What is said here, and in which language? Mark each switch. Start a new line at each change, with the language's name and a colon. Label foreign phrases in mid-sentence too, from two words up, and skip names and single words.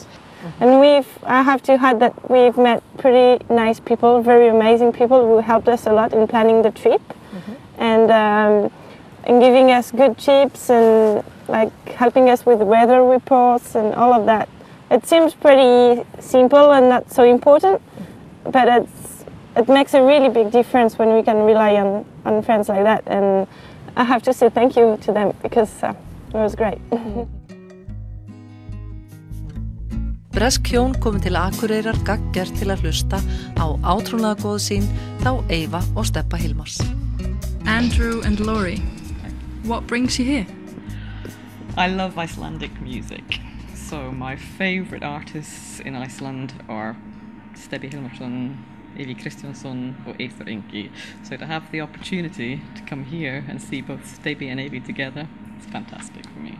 English: And I have to add that we've met pretty nice people, very amazing people who helped us a lot in planning the trip, and giving us good tips and like helping us with weather reports and all of that. It seems pretty simple and not so important, but it makes a really big difference when we can rely on friends like that. And I have to say thank you to them because it was great.
Icelandic: Bresk hjón komin til Akureyrar gagngert til að hlusta á átrúnaðargoð sín þá Eyva og Stebba Hilmars.
English: Andrew and Laurie, what brings you here? I love Icelandic music. So my favourite artists in Iceland are Stebbi Hilmarsson, Evi Kristjánsson or Eyþór Ingi. So to have the opportunity to come here and see both Stebbi and Evi together, it's fantastic for me.